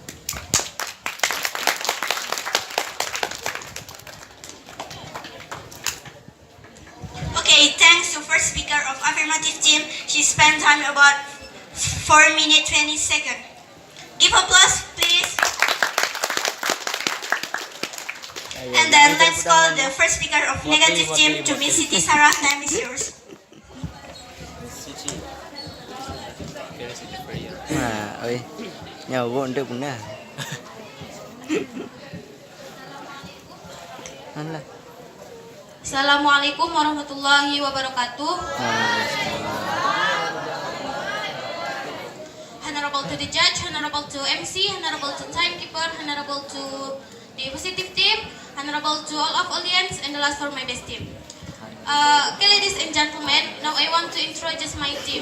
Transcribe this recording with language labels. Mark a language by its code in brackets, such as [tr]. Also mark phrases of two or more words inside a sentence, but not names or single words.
[en] Okay, thanks to first speaker of affirmative team. She spent time about 4 minutes 20 seconds. Give applause, please. And then let's call the first speaker of negative team to Miss Siti Sarah. Time is yours. Ơi, nhờ vốn được nè. Anh là. [ar] السلام عليكم ورحمة الله وبركاته. [en] Honorable to the judge, honorable to MC, honorable to timekeeper, honorable to the positive team, honorable to all of audience, and the last for my best team. Okay, ladies and gentlemen, now I want to introduce my team.